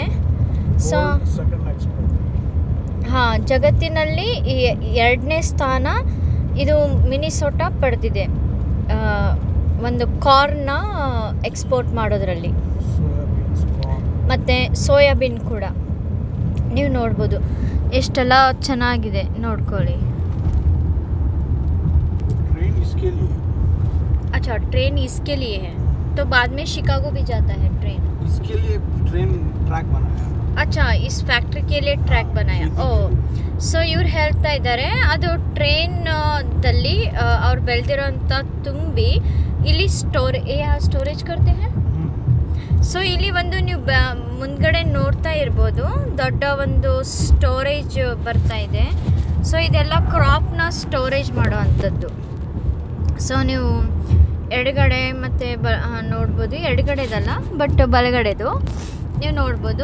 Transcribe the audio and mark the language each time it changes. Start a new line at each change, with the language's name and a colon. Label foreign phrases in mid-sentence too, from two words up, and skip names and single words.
Kannada: ಸೊ ಹಾಂ, ಜಗತ್ತಿನಲ್ಲಿ ಎರಡನೇ ಸ್ಥಾನ ಇದು ಮಿನಿಸೋಟಾ ಪಡೆದಿದೆ ಒಂದು ಕಾರ್ನ ಎಕ್ಸ್ಪೋರ್ಟ್ ಮಾಡೋದ್ರಲ್ಲಿ. ಮತ್ತು ಸೋಯಾಬೀನ್ ಕೂಡ ನೀವು ನೋಡ್ಬೋದು ಎಷ್ಟೆಲ್ಲ ಚೆನ್ನಾಗಿದೆ, ನೋಡ್ಕೊಳ್ಳಿ.
Hindi: अच्छा, ट्रेन इसके लिए है तो बाद में शिकागो भी जाता है ट्रेन? इसके लिए ट्रेन ट्रैक बनाया. अच्छा, इस फैक्ट्री के लिए ट्रैक बनाया.
Kannada: ಓ, ಸೊ ಇವ್ರು ಹೇಳ್ತಾ ಇದ್ದಾರೆ ಅದು ಟ್ರೈನ್ದಲ್ಲಿ ಅವ್ರು ಬೆಳೆದಿರೋಂಥ ತುಂಬಿ ಇಲ್ಲಿ ಸ್ಟೋರೇಜ್
Hindi: करते हैं.
Kannada: ಸೊ ಇಲ್ಲಿ ಒಂದು ನೀವು ಮುಂದ್ಗಡೆ ನೋಡ್ತಾ ಇರ್ಬೋದು ದೊಡ್ಡ ಒಂದು ಸ್ಟೋರೇಜ್ ಬರ್ತಾ ಇದೆ. ಸೊ ಇದೆಲ್ಲ ಕ್ರಾಪ್ನ ಸ್ಟೋರೇಜ್ ಮಾಡೋ ಅಂಥದ್ದು. ಸೊ ನೀವು ಎಡಗಡೆ ಮತ್ತು ನೋಡ್ಬೋದು, ಎಡಗಡೆದಲ್ಲ ಬಟ್ ಬಲಗಡೆದು ನೀವು ನೋಡ್ಬೋದು.